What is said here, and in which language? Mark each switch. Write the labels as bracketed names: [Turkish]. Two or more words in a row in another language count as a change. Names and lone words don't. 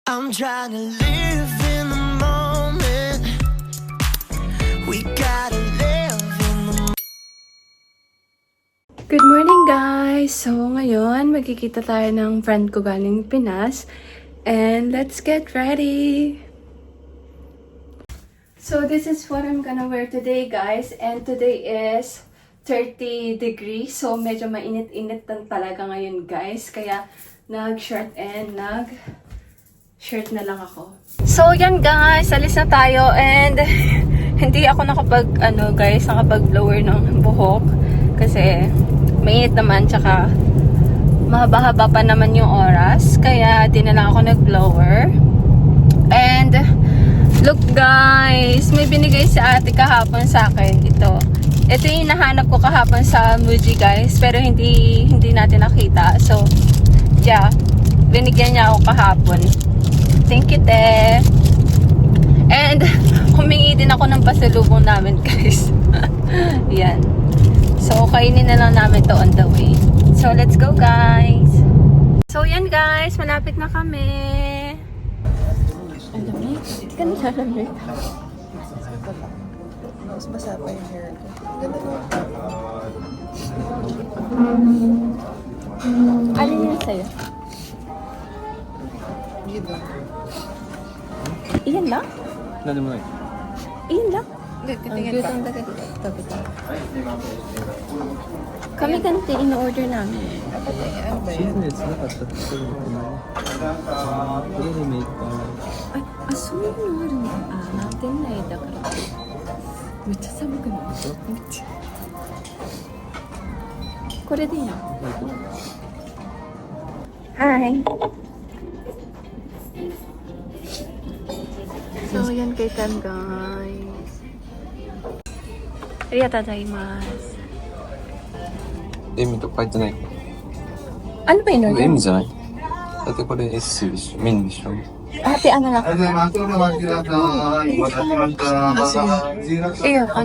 [English] I'm trying to live in the moment. We gotta live in the Good morning guys! [Filipino] So ngayon, magkikita tayo ng friend ko galing Pinas. [English] And let's get ready! So this is what I'm gonna wear today guys. And today is 30 degrees. [Filipino] So medyo mainit-init talaga ngayon guys. Kaya nag-short and nag-shirt na lang ako. So yan guys, alis na tayo. And hindi ako nakapag-blower ng buhok. Kasi mainit naman, tsaka mahaba-haba pa naman yung oras. Kaya di na lang ako nag-blower. [English] And look guys, [Filipino] may binigay si ate kahapon sa akin. Ito yung hinahanap ko kahapon sa Muji guys. Pero hindi natin nakita. [English] So, yeah. [Filipino] Binigyan niya ako kahapon. [English] Thank you, te. [Filipino] And, humingi din ako ng pasalubong namin guys. Yan. So, kainin na lang namin to [English] on the way. [Filipino] So, [English] let's go guys. [Filipino] So, yan guys. Malapit na kami. Alamig. Ganda alamig. Mas basa pa yung hair ko. Ganda mo. Ano yun sa'yo? Yun lang. Iyan lang? [Japanese] なんでもない。 [Filipino] Iyan lang? Ang gutang dagat. Tabi ka. Kami ganito in-order namin. Ano ba [Japanese] シー [Filipino] yan? [Japanese] ズンでつなかったって言ってるのかな。これでメイクかな。そういうのあるんだ。店内だから。めっちゃ寒くない？めっちゃ。これでいいの？Hi! [Filipino] So, yan kay Tan, guys. [Japanese] ありがとうございます. エミとか書いてない。 [Filipino] Ano ba in-order? [Japanese] エミじゃないだってこれ S でしょ。メニューでしょ。 [Filipino] Ate, ano lang? Iyo, ano?